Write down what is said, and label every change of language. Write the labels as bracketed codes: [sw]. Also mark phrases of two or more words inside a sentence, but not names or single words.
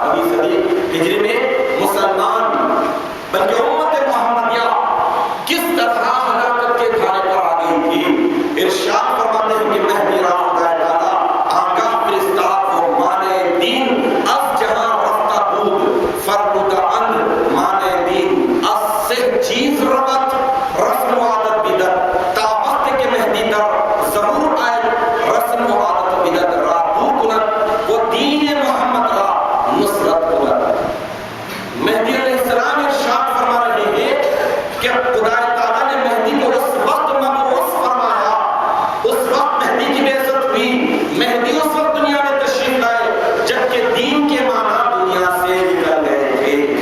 [ur] ابھی صدی ہجری میں مسلمان بلکہ امت محمدیہ کس طرح ہلاکت کے دھارے پر آ گئی تھی۔ [fa] ارشاد فرماتے ہیں کہ مہدی را خدا تعالی آگاہ فرستاد وہ مانے دین از جہاں رفتہ بود فرمود ان مانے دین از سے چیز ربط رسم و عادت بدعت تا وقت کے مہدی در ظہور آئے رسم و عادت بدعت را دور کنند وہ دین محمد را نصرت کنند۔ [ur] مہدی علیہ السلام ارشاد فرما رہے ہیں کہ خدا تعالیٰ نے مہدی کو اس وقت مبعوث فرمایا، اس وقت مہدی کی بعثت ہوئی، مہدی اس وقت دنیا میں تشریف لائے جبکہ دین کے معنی دنیا سے نکل گئے تھے۔